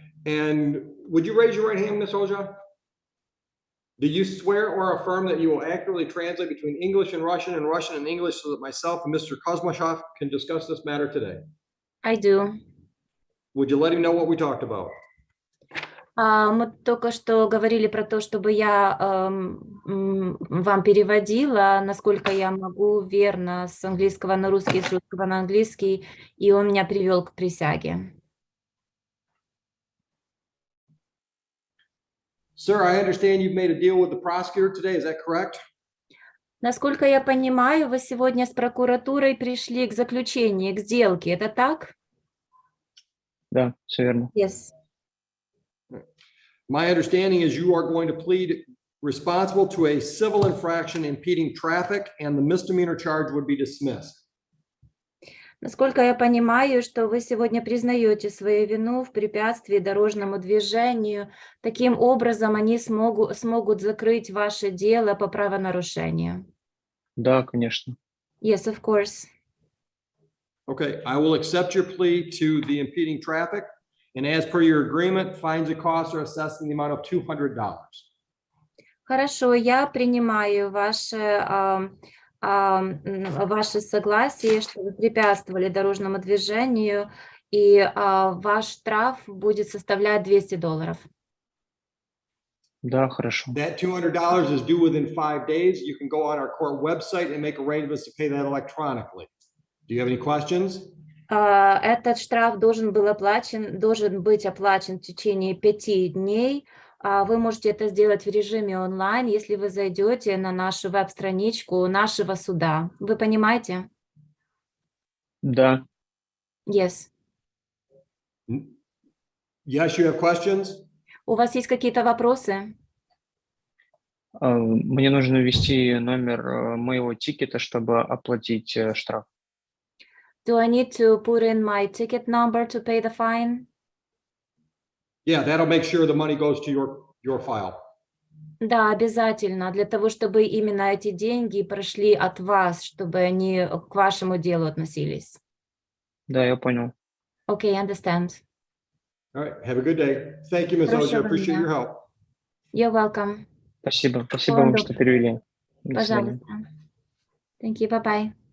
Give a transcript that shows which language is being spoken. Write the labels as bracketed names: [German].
[English] And would you raise your right hand, Ms. Oja? Do you swear or affirm that you will accurately translate between English and Russian and English so that myself and Mr. Kosmashov can discuss this matter today? I do. Would you let him know what we talked about? [Russian] Мы только что говорили про то, чтобы я вам переводила, насколько я могу, верно, с английского на русский, с русского на английский, и он меня привел к присяге. [English] Sir, I understand you've made a deal with the prosecutor today. Is that correct? [Russian] Насколько я понимаю, вы сегодня с прокуратурой пришли к заключению, к сделке. Это так? Да, все верно. [English] Yes. My understanding is you are going to plead responsible to a civil infraction impeding traffic and the misdemeanor charge would be dismissed. [Russian] Насколько я понимаю, что вы сегодня признаете свою вину в препятствии дорожному движению, таким образом они смогут закрыть ваше дело по правонарушению. Да, конечно. [English] Yes, of course. Okay, I will accept your plea to the impeding traffic. And as per your agreement, fines and costs are assessed in the amount of $200. [Russian] Хорошо, я принимаю ваше согласие, что вы препятствовали дорожному движению, и ваш штраф будет составлять $200. Да, хорошо. [English] That $200 is due within 5 days. You can go on our court website and make arrangements to pay that electronically. Do you have any questions? [Russian] Этот штраф должен быть оплачен в течение 5 дней. Вы можете это сделать в режиме онлайн, если вы зайдете на нашу веб-страничку нашего суда. Вы понимаете? Да. [English] Yes. Yes, you have questions? [Russian] У вас есть какие-то вопросы? Мне нужно ввести номер моего тикета, чтобы оплатить штраф. [English] Do I need to put in my ticket number to pay the fine? Yeah, that'll make sure the money goes to your file. [Russian] Да, обязательно, для того, чтобы именно эти деньги прошли от вас, чтобы они к вашему делу относились. Да, я понял. [English] Okay, understand. All right, have a good day. Thank you, Ms. Oja. [Russian] Хорошего [English] Appreciate [Russian] дня. [English] your help. You're welcome. [Russian] Спасибо. Спасибо вам, что доброго. перевели. До свидания. Пожалуйста. [English] Thank you. Bye-bye.